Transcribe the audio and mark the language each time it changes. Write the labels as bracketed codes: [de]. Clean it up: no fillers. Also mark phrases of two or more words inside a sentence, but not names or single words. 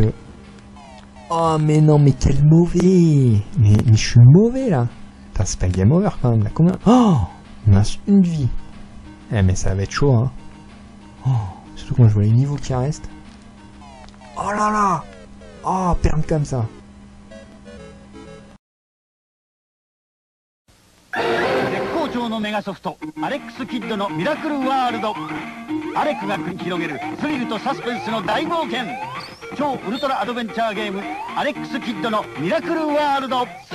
[fr] Oh mais non, mais quel mauvais. Mais je suis mauvais là. Putain, c'est pas game over quand même. Là, combien? Oh, il me reste une vie. Eh mais ça va être chaud hein. Oh, surtout quand je vois les niveaux qui restent. Oh là là. Oh, perdre comme ça. [ja] のメガソフトアレックス・キッドのミラクルワールド。アレクが繰り広げるスリルとサスペンスの大冒険。超ウルトラアドベンチャーゲームアレックス・キッドのミラクルワールド。